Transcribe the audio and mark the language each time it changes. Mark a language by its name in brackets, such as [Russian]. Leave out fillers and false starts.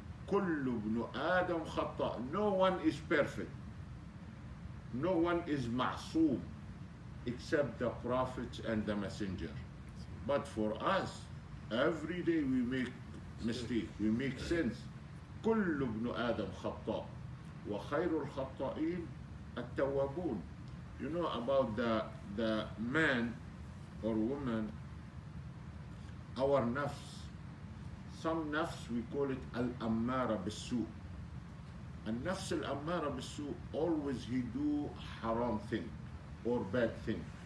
[Arabic] كل ابن آدم خطأ. [English] No one is perfect. No one is ma'soom except the prophets and the messenger. But for us, every day we make mistake, we make sins. [Arabic] كل ابن آدم خطأ وخير الخطائين التوابون. [English] You know about the man or woman, our nafs. Some nafs we call it al-ammara bis-su. And nafs al-ammara bis-su, always he do haram thing or bad thing.